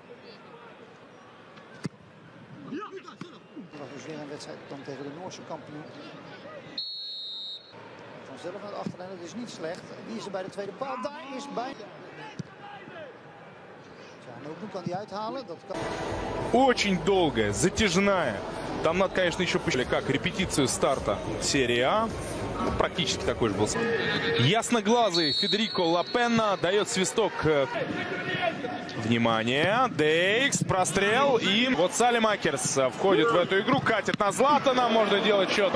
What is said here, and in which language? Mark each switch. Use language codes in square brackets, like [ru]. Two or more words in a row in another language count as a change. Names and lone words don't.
[nl] Dat was dus weer een wedstrijd dan tegen de Noorse kampioen. Vanzelf naar de achterlijn, dat is niet slecht. Wie is er bij de tweede paal? Daar is bij. Nu kan die uithalen. Dat kan. [ru] Очень долгая, затяжная. Там надо, конечно, еще посчитать, как репетицию старта серии А. Практически такой же был. Ясноглазый Федерико Лапенна дает свисток. Внимание, Дейкс, прострел, и вот Салемакерс входит в эту игру, катит на Златана, можно делать счет.